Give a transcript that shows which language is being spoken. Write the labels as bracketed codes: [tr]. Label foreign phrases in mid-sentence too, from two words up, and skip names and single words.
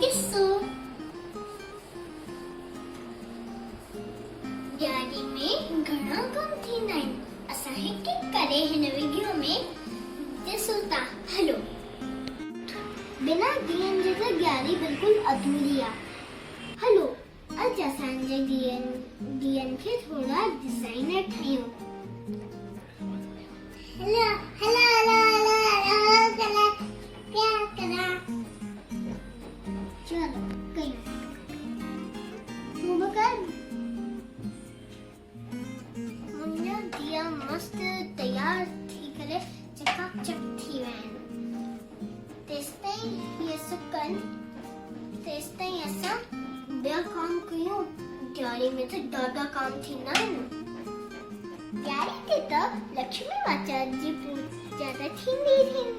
[sd] ॾिसो, ॾियारी में घणा कम थींदा आहिनि। असां हिकु हिकु करे हिन वीडियो में ॾिसूं था। हलो, बिना दियनि जे त ॾियारी बिल्कुलु अधूरी आहे। हलो, अॼु असांजे दियनि खे थोड़ा डिज़ाइनर ठाहियूं। [en] hello hello hello hello hello क्या करा? [sd] चलो कयूं। तूं कर। मुंहिंजा दिया मस्त तैयार थी करे चकाचक थी विया आहिनि। तेसिताईं इहे सुकनि, तेसिताईं असां ॿिया काम कयूं। ॾियारी में त ॾाढा काम थींदा आहिनि। ॾियारी ते त लक्ष्मी माता जी पूजा त थींदी ई थींदी।